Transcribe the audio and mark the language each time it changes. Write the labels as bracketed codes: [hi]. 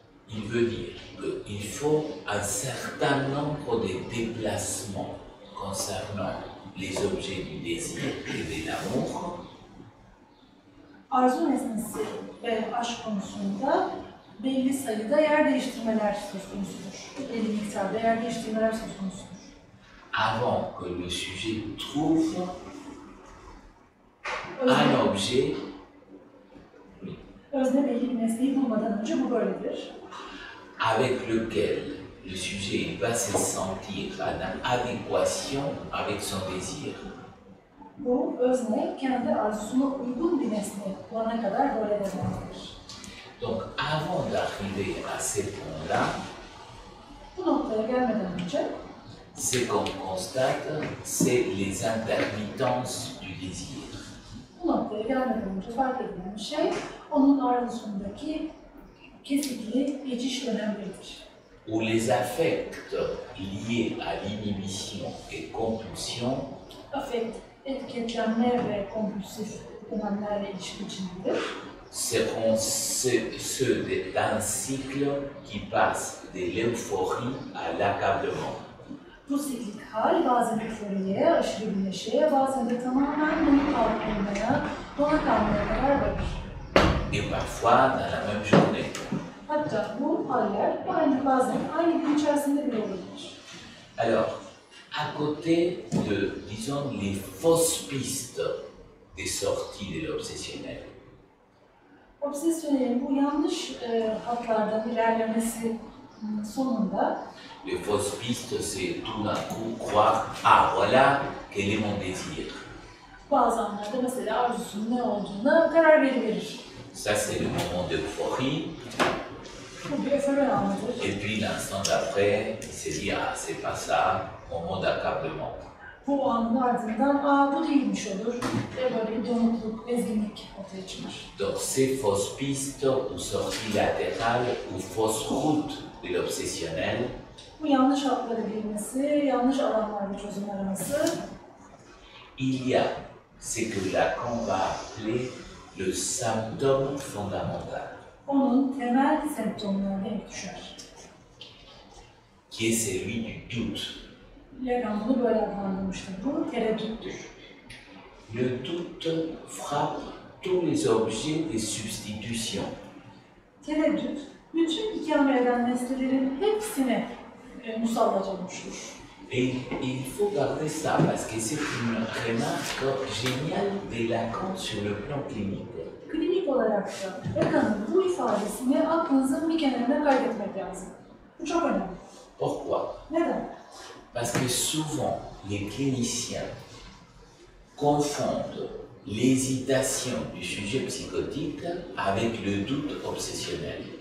[fr] Il veut dire qu'il faut un certain nombre de déplacements concernant les objets du désir et de l'amour, [tr] arzu nesnesi ve aşk konusunda belli sayıda yer değiştirmeler söz konusudur. Belli miktarda yer değiştirmeler söz konusudur. [fr] avant que le sujet trouve un objet, [tr] Özne belli bir nesneyi bulmadan önce bu böyledir. [fr] avec lequel le sujet il va se sentir en adéquation avec son désir. [tr] Bu özne kendi arzusuna uygun bir nesne olana kadar böyle demektir. [fr] Donc avant d'arriver à ce point-là, [tr] Bu noktaya gelmeden önce [fr] ce qu'on constate, c'est les intermittences du désir. [tr] bu noktaya gelmeden önce fark edilen şey onun arzusundaki kesikli geçiş dönemleridir. [fr] Où les affects liés à l'inhibition et compulsion [tr] Afekt, etiketlenme ve kompulsif dönemlerle ilişki içindedir. [fr] seront ceux d'un cycle qui passe de l'euphorie à l'accablement. [tr] Bu siklik hal bazen euforiye, aşırı bir neşeye, bazen de tamamen donuk kalmaya, dona kalmaya kadar varır. [fr] Et parfois dans la même journée. [tr] Hatta bu haller bazen aynı gün içerisinde bile olabilir. [fr] Alors, à côté de, disons, les fausses pistes des sorties de l'obsessionnel, [tr] Obsesyonelin bu yanlış hatlardan ilerlemesi sonunda [fr] les fausses pistes, c'est tout d'un coup croire, ah voilà, quel est mon désir. [tr] bazı anlarda mesela arzusunun ne olduğuna karar verir. [fr] Ça, c'est le moment d'euphorie. [tr] Bu bir öföre anıdır. [fr] Et puis l'instant d'après, il se dit, ah, c'est pas ça, moment d'accablement. [tr] Bu anın ardından bu değilmiş olur ve böyle bir donukluk, ezginlik ortaya çıkar. [fr] Donc ces fausses pistes ou sorties latérales ou fausses routes de l'obsessionnel, [tr] Bu yanlış hatları bilmesi, yanlış alanlarda çözüm araması, [fr] il y a ce que Lacan va appeler le symptôme fondamental, [tr] onun temel semptomlarına denk düşer. [fr] qui est celui du doute. [tr] Lacan bunu böyle adlandırmıştır. Bu tereddüttür. [fr] Le doute frappe tous les objets de substitution. [tr] Tereddüt, bütün ikame eden nesnelerin hepsine musallat olmuştur. [fr] Et il faut garder ça parce que c'est une remarque géniale de Lacan sur le plan clinique. [tr] Klinik olarak da Lacan'ın bu ifadesini aklınızın bir kenarına kaydetmek lazım. Bu çok önemli. [fr] Pourquoi? [tr] Neden? [fr] Parce que souvent, les cliniciens confondent l'hésitation du sujet psychotique avec le doute obsessionnel.